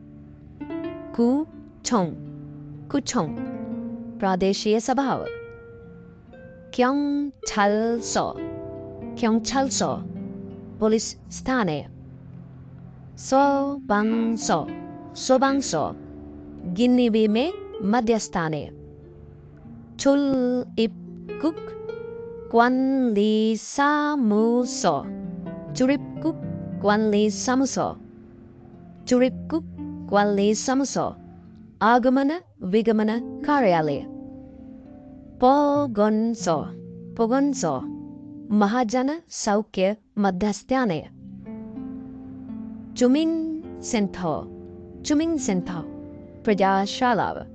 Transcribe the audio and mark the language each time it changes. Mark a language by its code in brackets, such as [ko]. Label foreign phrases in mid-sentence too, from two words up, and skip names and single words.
[ko] 구청 구청 [si] ප්‍රාදේශීය සභාව. [ko] 경찰서 경찰서 [si] පොලිස් ස්ථානය. [ko] 소방서 소방서 [si] ගින්නිවීමේ මධ්‍යස්ථානය. [ko] 출입국 관리사무소 출입국 관리사무소 출입국 관리사무소 [si] ආගමන විගමන කාර්යාලය. [ko] 보건소 보건소 [si] මහජන සෞඛ්‍ය මධ්‍යස්ථානය. [ko] 주민센터 ප්‍රජාශාලාව.